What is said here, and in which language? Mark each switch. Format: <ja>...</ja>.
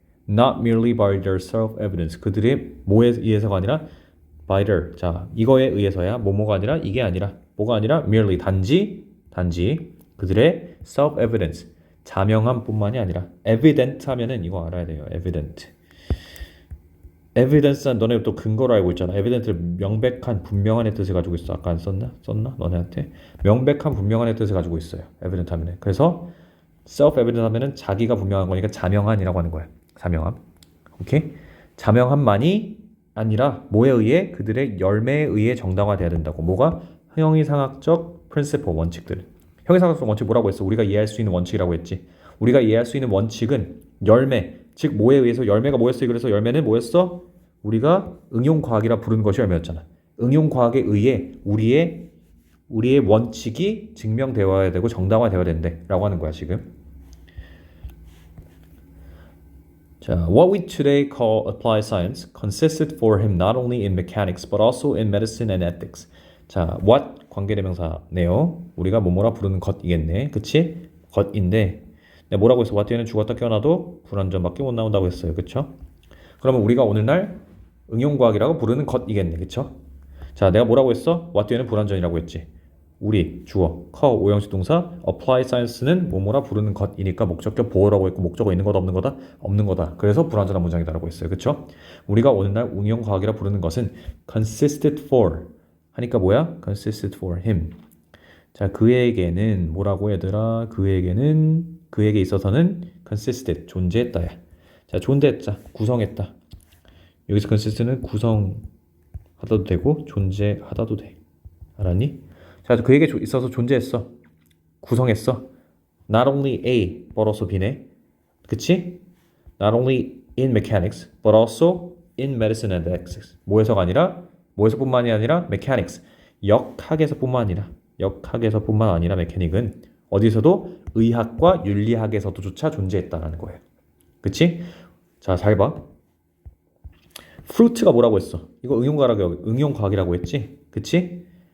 <en>not merely by their self-evidence.</en> <ko>그들의 뭐에 의해서가 아니라</ko> <en>by their.</en> <ko>자, 이거에 의해서야. 뭐뭐가 아니라 이게 아니라 뭐가 아니라 merely 단지 그들의 self-evidence. 자명함뿐만이 아니라 evident 하면은 이거 알아야 돼요. evidence는 너네 또 근거로 알고 있잖아. evident를 명백한 분명한의 뜻을 가지고 있어. 아까 안 썼나? 너네한테 명백한 분명한의 뜻을 가지고 있어요. evident 하면은. 그래서 self-evident 하면은 자기가 분명한 거니까 자명한이라고 하는 거야. 자명함. 오케이? 자명함만이 아니라 뭐에 의해? 그들의 열매에 의해 정당화돼야 된다고. 뭐가? 형이상학적 principle 원칙들. 형이상학적 원칙 뭐라고 했어? 우리가 이해할 수 있는 원칙이라고 했지. 우리가 이해할 수 있는 원칙은 열매, 즉 뭐에 의해서 열매가 뭐였어? 그래서 열매는 뭐였어? 우리가 응용과학이라 부르는 것이 열매였잖아. 응용과학에 의해 우리의 원칙이 증명되어야 되고 정당화되어야 된대 라고 하는 거야 지금.</ko> <en>자, what we today call applied science consisted for him not only in mechanics but also in medicine and ethics.</en> <ko>자, what 관계대명사네요. 우리가 뭐뭐라 부르는 것이겠네. 그치? 것인데 내가 뭐라고 했어? what 뒤에는 죽었다 깨어나도 불완전밖에 못 나온다고 했어요. 그쵸? 그러면 우리가 오늘날 응용과학이라고 부르는 것이겠네. 그쵸? 자, 내가 뭐라고 했어? what 뒤에는 불완전이라고 했지. 우리, 주어, call, 오형식 동사, apply science는 뭐뭐라 부르는 것이니까 목적격 보어라고 했고 목적어 있는 거다 없는 거다? 없는 거다. 그래서 불완전한 문장이다라고 했어요. 그쵸? 우리가 오늘날 응용과학이라 부르는 것은</ko> <en>consisted for</en> <ko>하니까 뭐야?</ko> <en>consisted for him.</en> <ko>자, 그에게는 뭐라고 얘들아? 그에게 있어서는 consisted, 존재했다야. 자, 존재했다, 구성했다. 여기서 consist는 구성하다도 되고 존재하다도 돼. 알았니? 자, 그에게 있어서 존재했어. 구성했어.</ko> <en>Not only A, but also B네. 그치? Not only in mechanics, but also in medicine and ethics.</en> <ko>뭐에서뿐만이 아니라 mechanics. 역학에서뿐만 아니라 메케닉은 어디서도 의학과 윤리학에서도조차 존재했다라는 거예요. 그치? 자, 잘 봐. fruit가 뭐라고 했어? 이거 응용과학이라고 했지? 그치?</ko>